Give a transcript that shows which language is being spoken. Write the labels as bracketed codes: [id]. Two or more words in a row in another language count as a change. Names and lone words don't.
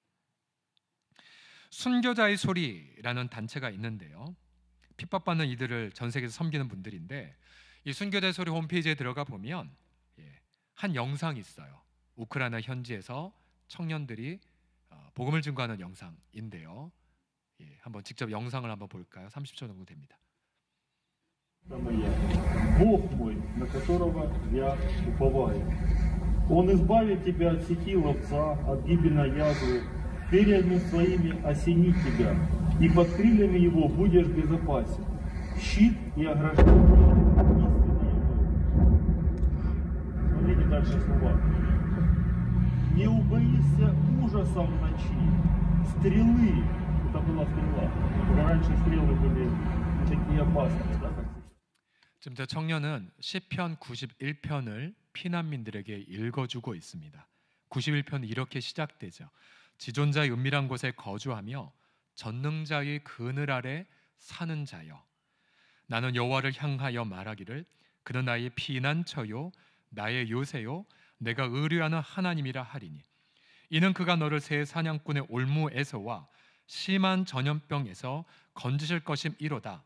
[ko] 순교자의 소리라는 단체가 있는데요, 핍박받는 이들을 전 세계에서 섬기는 분들인데, 이 순교자의 소리 홈페이지에 들어가 보면 한 영상이 있어요. 우크라이나 현지에서 청년들이 복음을 증거하는 영상인데요, 한번 직접 영상을 한번 볼까요? 30초 정도 됩니다. [ru] Бог мой, на которого я уповаю. Он избавит тебя от сети ловца, от гибельной язвы, перьями своими осенит тебя, и под крыльями его будешь безопасен. Щит и ограждение истинно его. Смотрите дальше слова. Не убоишься ужасом в ночи, стрелы. Это была стрела. Раньше стрелы были такие опасные, да? [ko] 지금 저 청년은 시편 91편을 피난민들에게 읽어주고 있습니다. 91편은 이렇게 시작되죠. 지존자의 은밀한 곳에 거주하며 전능자의 그늘 아래 사는 자여, 나는 여호와를 향하여 말하기를 그는 나의 피난처요 나의 요새요 내가 의뢰하는 하나님이라 하리니, 이는 그가 너를 새 사냥꾼의 올무에서와 심한 전염병에서 건지실 것임이로다.